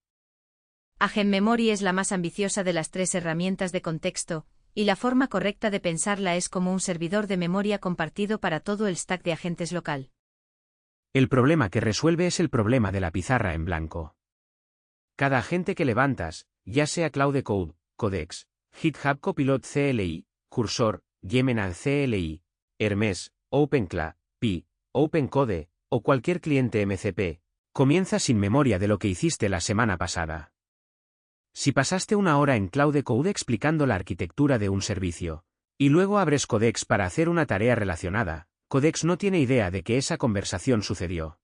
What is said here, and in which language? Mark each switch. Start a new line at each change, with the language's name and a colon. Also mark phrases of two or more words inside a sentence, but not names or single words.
Spanish: Agent Memory es la más ambiciosa de las tres herramientas de contexto, y la forma correcta de pensarla es como un servidor de memoria compartido para todo el stack de agentes local. El problema que resuelve es el problema de la pizarra en blanco. Cada agente que levantas, ya sea Cloud Code, Codex, GitHub Copilot CLI, Cursor, Gemini CLI, Hermes, OpenCLA, Pi, OpenCode, o cualquier cliente MCP, comienza sin memoria de lo que hiciste la semana pasada. Si pasaste una hora en Cloud Code explicando la arquitectura de un servicio, y luego abres Codex para hacer una tarea relacionada, Codex no tiene idea de que esa conversación sucedió.